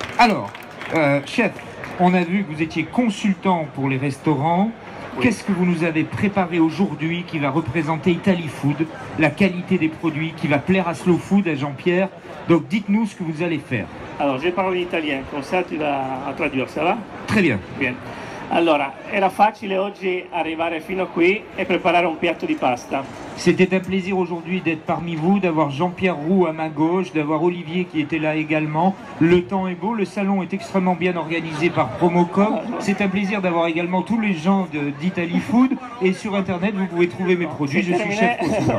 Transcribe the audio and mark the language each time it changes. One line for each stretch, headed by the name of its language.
French: Alors, chef, on a vu que vous étiez consultant pour les restaurants. Oui. Qu'est-ce que vous nous avez préparé aujourd'hui qui va représenter Italy Food, la qualité des produits, qui va plaire à Slow Food, à Jean-Pierre? Donc dites-nous ce que vous allez faire.
Italian: Allora,
French: je
Italian: parlo in italiano, come
French: ça tu vas
Italian: a tradurre,
French: ça va? Très bien. Bien.
Italian: Allora, era facile oggi arrivare fino a qui e preparare un piatto di pasta.
French: C'était un plaisir aujourd'hui d'être parmi vous, d'avoir Jean-Pierre Roux à ma gauche, d'avoir Olivier qui était là également. Le temps est beau, le salon est extrêmement bien organisé par Promocom. C'est un plaisir d'avoir également tous les gens d'Italy Food. Et sur Internet, vous pouvez trouver mes produits. Je suis chef consultant.